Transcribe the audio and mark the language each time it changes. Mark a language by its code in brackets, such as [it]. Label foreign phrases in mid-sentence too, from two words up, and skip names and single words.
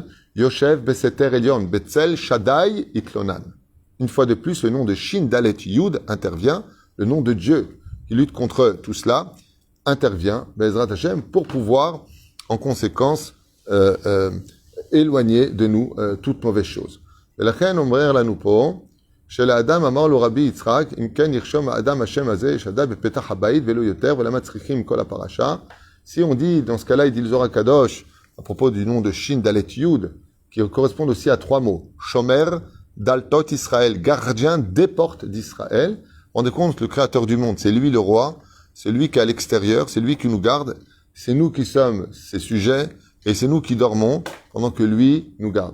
[he] יושב בסתר עליון, בצל שדי יתלונן. [fr] Une fois de plus, le nom de [he] שין דלת יוד [fr] intervient, le nom de Dieu qui lutte contre tout cela intervient, [he] בעזרת השם, [fr] pour pouvoir, en conséquence, éloigner de nous toute mauvaise chose. [he] ולכן אומר לנו פה, שלאדם אמר לו רבי יצחק, אם כן ירשום האדם השם הזה, ישדע בפתח הבית ולא יותר, ולמה צריכים כל הפרשה? [fr] Si on dit, dans ce cas-là, il dit le [he] זוהר קדוש, [fr] à propos du nom de [he] שין דלת יוד, [fr] qui correspond aussi à 3 mots. [he] שומר, דלתות ישראל, [fr] gardien des portes d'Israël. Rendez compte, le créateur du monde, c'est lui le roi, c'est lui qui est à l'extérieur, c'est lui qui nous garde, c'est nous qui sommes ses sujets, et c'est nous qui dormons pendant que lui nous garde.